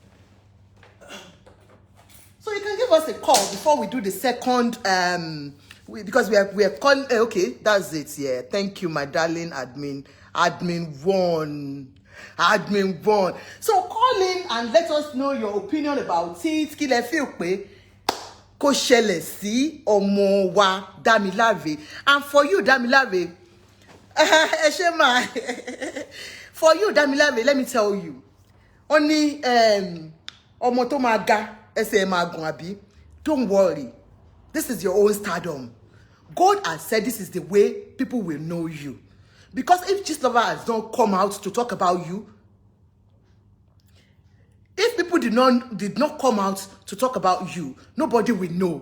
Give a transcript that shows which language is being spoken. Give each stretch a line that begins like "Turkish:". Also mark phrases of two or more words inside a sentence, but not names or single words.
English: So you can give us a call before we do the second because we are calling. Okay, that's it. Yeah, thank you, my darling admin. Admin one. So call in and let us know your opinion about it.
Yoruba: Kí lẹ feel pé kó ṣẹlẹ̀ sí ọmọ wa Damilare.
English: And for you, Damilare, for you, Damilare, let me tell you, only
Yoruba: ọmọ tó máa ga ẹsẹ̀ máa gùn àbí.
English: Don't worry. This is your own stardom. God has said this is the way people will know you. Because if Gistlover has not come out to talk about you, if people did not come out to talk about you, nobody will know.